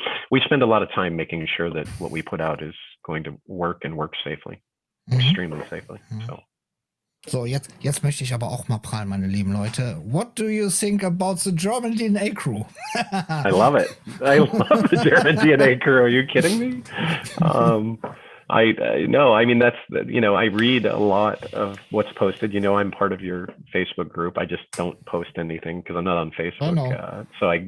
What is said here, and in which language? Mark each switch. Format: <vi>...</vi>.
<en>We spend a lot of time making sure that what we put out is going to work and work safely, extremely safely.</en> <de>So, jetzt möchte ich aber auch mal prallen, meine lieben Leute.</de> <en>What do you think about the German DNA crew? I love it. I love the German DNA crew. Are you kidding me? No, I mean, that's, I read a lot of what's posted. I'm part of your Facebook group. I just don't post anything because I'm not on Facebook.</en>